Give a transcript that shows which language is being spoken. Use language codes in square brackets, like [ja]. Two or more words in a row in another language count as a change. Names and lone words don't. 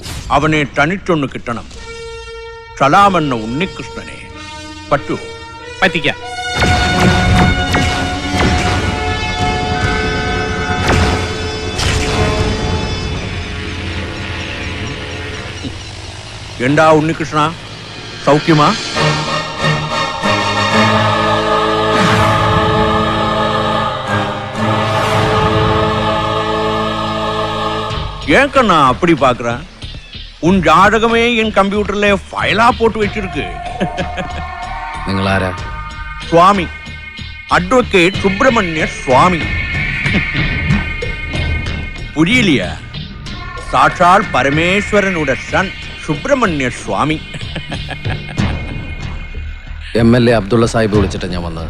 [ml] അവനെ തനിച്ചൊന്ന് കിട്ടണം. സലാമെന്ന ഉണ്ണികൃഷ്ണനെ പറ്റൂ? പറ്റിക്കാം. എന്താ ഉണ്ണികൃഷ്ണ, സൗഖ്യമാ? [ta] ஏன் கண்ணா அப்படி பாக்குற? உன் ஜாதகமே என் கம்ப்யூட்டர்ல ஃபைலா போட்டு வச்சிருக்கு. [ml] നിങ്ങൾ ആരാ? സ്വാമി, അഡ്വക്കേറ്റ് സുബ്രഹ്മണ്യ സ്വാമി. പുരിയില്ല? സാക്ഷാൽ പരമേശ്വരനുടെ സൺ സുബ്രഹ്മണ്യ സ്വാമി. MLA അബ്ദുള്ള സാഹിബ് വിളിച്ചിട്ട് ഞാൻ വന്നത്.